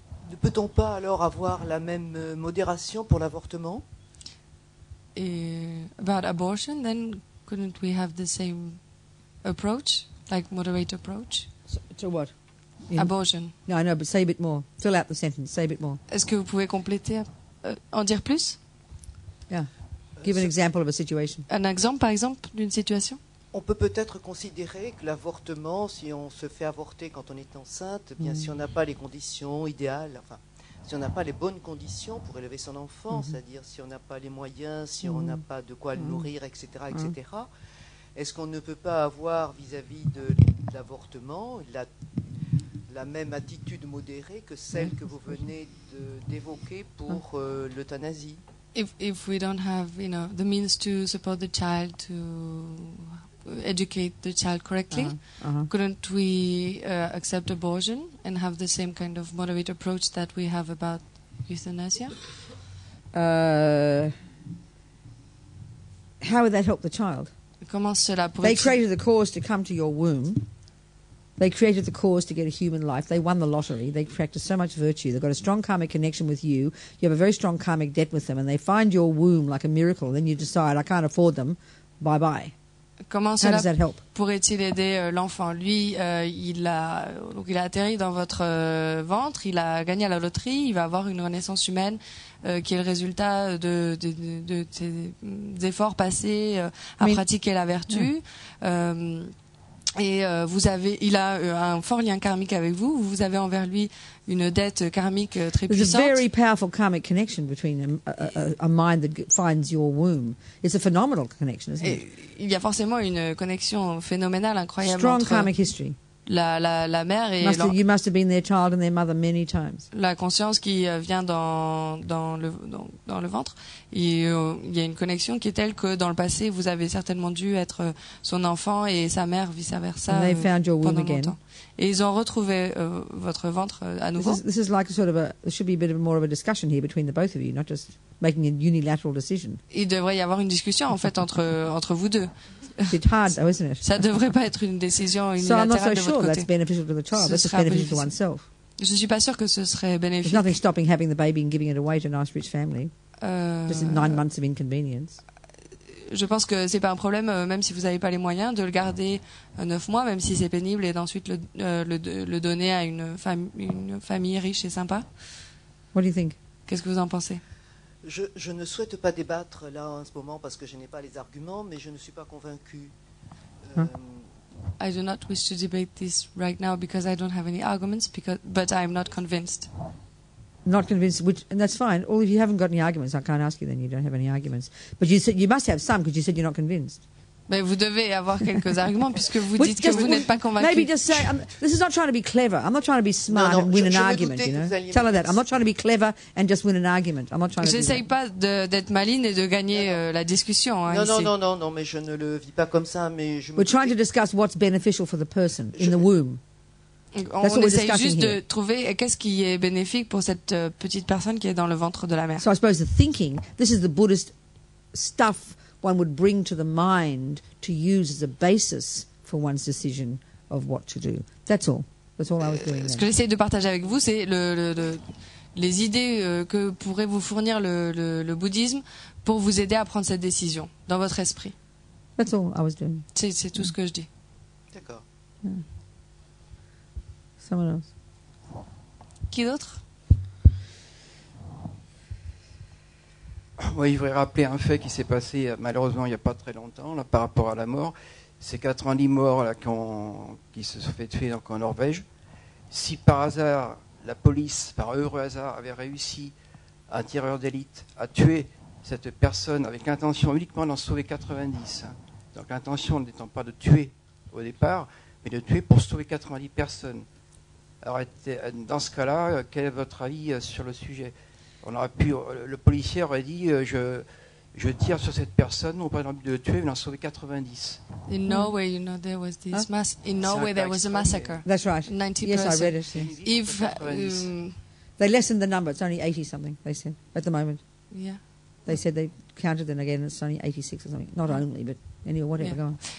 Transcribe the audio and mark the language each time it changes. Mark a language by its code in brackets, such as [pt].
[fr] Ne peut-on pas alors avoir la même modération pour l'avortement? [en] About abortion, then couldn't we have the same approach, like moderate approach? To what? Abortion. No, I know, but say a bit more. Fill out the sentence. Say a bit more. [fr] Est-ce que vous pouvez compléter, en dire plus? [en] Yeah. Give an example of a situation. [fr] Un exemple, par exemple, d'une situation? On peut peut-être considérer que l'avortement, si on se fait avorter quand on est enceinte, bien si on n'a pas les conditions idéales, enfin, si on n'a pas les bonnes conditions pour élever son enfant, c'est-à-dire si on n'a pas les moyens, si on n'a pas de quoi le nourrir, etc., etc., est-ce qu'on ne peut pas avoir vis-à-vis de l'avortement la même attitude modérée que celle que vous venez d'évoquer pour l'euthanasie? [en] If we don't have, the means to support the child, to educate the child correctly, couldn't we accept abortion and have the same kind of moderate approach that we have about euthanasia? How would that help the child? [fr] Comment cela pourrait... [en] They created the cause to come to your womb. They created the cause to get a human life. They won the lottery. They practiced so much virtue. They've got a strong karmic connection with you. You have a very strong karmic debt with them, and they find your womb like a miracle. Then you decide, I can't afford them. Bye-bye. [fr] Comment [en] How does that help? [fr] Pourrait-il aider l'enfant? Lui, il a atterri dans votre ventre, il a gagné à la loterie, il va avoir une renaissance humaine qui est le résultat de ses efforts passés à pratiquer la vertu. Et il a un fort lien karmique avec vous. Vous avez envers lui une dette karmique très puissante. [en] There's a very powerful karmic connection between a mind that finds your womb. It's a phenomenal connection, isn't it? [fr] Il y a forcément une connexion phénoménale, incroyable [en] Strong [fr] entre [en] karmic history. [fr] La mère et [en] You must have been their child and their mother many times. [fr] La conscience qui vient dans le ventre. Et, il y a une connexion qui est telle que dans le passé, vous avez certainement dû être son enfant et sa mère vice-versa pendant longtemps. Et ils ont retrouvé votre ventre à nouveau. [en] This is like there should be a bit more of a discussion here between the both of you, not just making a unilateral decision. [fr] Il devrait y avoir une discussion en fait entre vous deux. [en] It's hard, though, isn't it? [fr] Ça devrait pas être une décision unilatérale de votre côté. [en] So I'm not so sure that's beneficial to the child. That's just beneficial to oneself. [fr] Je suis pas sûre que ce serait bénéfique. [en] There's nothing stopping having the baby and giving it away to a nice rich family. Just 9 months of inconvenience. [fr] Je pense que c'est pas un problème, même si vous n'avez pas les moyens, de le garder 9 mois, même si c'est pénible, et d'ensuite le donner à une famille riche et sympa. [en] What do you think? [fr] Qu'est-ce que vous en pensez? Je ne souhaite pas débattre là en ce moment parce que je n'ai pas les arguments, mais je ne suis pas convaincu. [en] I do not wish to debate this right now because I don't have any arguments, but I am not convinced. Not convinced, and that's fine. Or if you haven't got any arguments, I can't ask you then. You don't have any arguments. But you said you must have some because you said you're not convinced. [fr] Mais vous devez avoir quelques arguments puisque vous dites que vous n'êtes pas convaincu. [en] Maybe just say, this is not trying to be clever. I'm not trying to be smart and win an argument, Tell her that. I'm not trying to be clever and just win an argument. I'm not trying to [fr] J'essaye pas d'être maligne et de gagner la discussion. Non, mais je ne le vis pas comme ça. Mais [en] We're trying to discuss what's beneficial for the person in the womb. [fr] On essaye juste de trouver qu'est-ce qui est bénéfique pour cette petite personne qui est dans le ventre de la mère. [en] So I suppose the thinking, this is the Buddhist stuff one would bring to the mind to use as a basis for one's decision of what to do. That's all. That's all I was doing. [fr] Ce que j'essaie de partager avec vous, c'est les idées que pourrait vous fournir le bouddhisme pour vous aider à prendre cette décision dans votre esprit. [en] That's all I was doing. [fr] C'est tout ce que je dis. D'accord. [en] Someone else. [fr] Qui d'autre? Moi, je voudrais rappeler un fait qui s'est passé malheureusement il n'y a pas très longtemps là, par rapport à la mort. Ces 90 morts là, qui se sont fait tuer donc, en Norvège. Si par hasard la police, par heureux hasard, avait réussi, un tireur d'élite, à tuer cette personne avec l'intention uniquement d'en sauver 90, hein. Donc l'intention n'étant pas de tuer au départ, mais de tuer pour sauver 90 personnes. Alors dans ce cas-là, quel est votre avis sur le sujet? On aurait pu, le policier aurait dit je tire sur cette non pas dans le but de le tuer, mais d'en sauver 90. [en] In Norway, you know, there was this in Norway there was a massacre. That's right. 90 Yes, I person. read it. Yes. If They lessened the number. It's only 80 something. They said at the moment. yeah. They said they counted them again. It's only 86 or something. Not only, but anyway, whatever. Yeah. Go on.